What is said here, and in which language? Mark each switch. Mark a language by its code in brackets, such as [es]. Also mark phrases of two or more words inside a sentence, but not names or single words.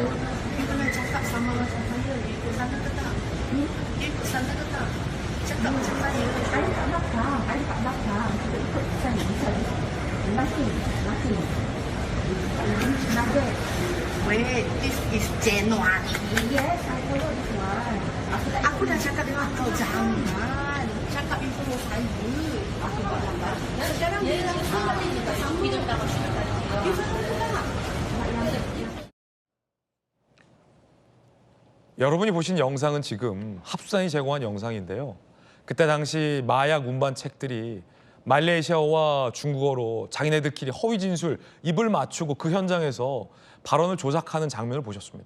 [ko] 이거는 잠깐 3만 원 잠깐요. 이거 사는 거다. 이거 사는 거다. 잠깐만요. 아니 안 아파. 이거 비싸네. [en] Wait, this is genuine. Yes, I follow this one. [ms] Aku udah cakap dengan kau jangan. Cakap itu mau saya. Aku bangga. Sekarang dia sama kita sama. [ko] 여러분이 보신 영상은 지금 합수단이 제공한 영상인데요. 그때 당시 마약 운반책들이 말레이시아어와 중국어로 자기네들끼리 허위 진술, 입을 맞추고 그 현장에서 발언을 조작하는 장면을 보셨습니다.